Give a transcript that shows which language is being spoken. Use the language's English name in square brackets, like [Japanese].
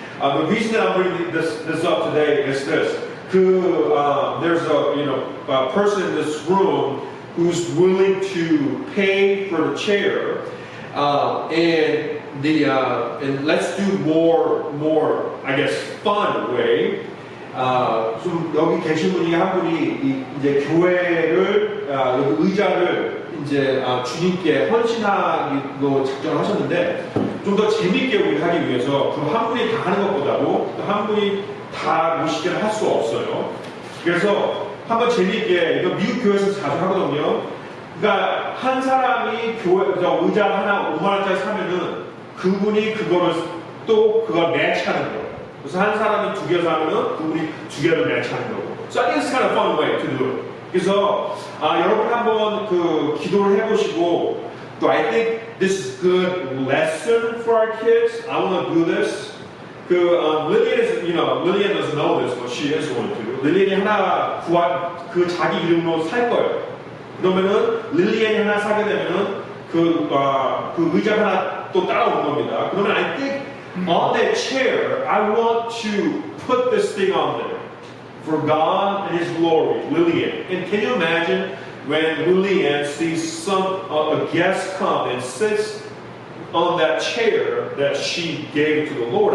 [English] The reason that I'm bringing this up today is this. There's a person in this room who's willing to pay for the chair, and let's do more, I guess, fun way. [Korean] 좀 여기 계신 분이 한 분이 이제 교회를 여기 의자를 이제 주님께 헌신하기로 작정을 하셨는데 좀 더 재밌게 우리 하기 위해서 그 한 분이 다 하는 것보다도 한 분이 다 모시기를 할 수 없어요. 그래서 한번 재밌게 이거 미국 교회에서 자주 하거든요. 그러니까 한 사람이 의자 하나 5만 원짜리 사면은 그분이 그걸 매치하는 거예요. 그래서 한 사람이 두 개 사면은 그분이 두 개를 매치하는 거고. [English] So I think it's kind of fun way to do it. [Korean] 그래서 여러분 한번 그 기도를 해보시고, [English] do I think this is good lesson for our kids? I want to do this. Lillian doesn't know this, but she is going to. [Korean] 릴리안이 하나 자기 이름으로 살 거예요. 그러면은 릴리안이 하나 사게 되면은 그 의자 하나 또 따라오는 겁니다. 그러면 [English] I think on that chair, I want to put this thing on there for God and His glory, Lillian. And can you imagine when Lillian sees a guest come and sits on that chair that she gave to the Lord?